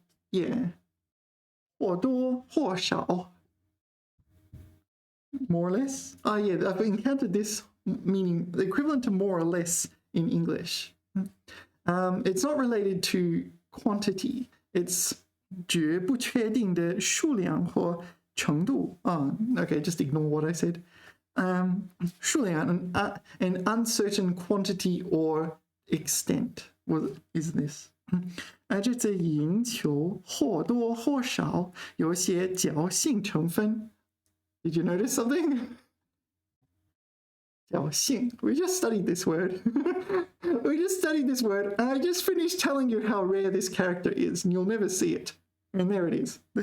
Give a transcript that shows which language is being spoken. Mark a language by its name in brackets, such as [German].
[Chinese] Yeah. 或多或少. [English] More or less. Oh yeah, I've encountered this meaning the equivalent to more or less in English. It's not related to quantity. [Chinese] It's 绝不确定的数量或程度. [English] Okay, just ignore what I said. 数量, an uncertain quantity or extent. What is this? [Chinese] 这次赢球或多或少有些侥幸成分. [English] Did you notice something? [Chinese] 侥幸. [English] We just studied this word. And I just finished telling you how rare this character is, and you'll never see it. And there it is.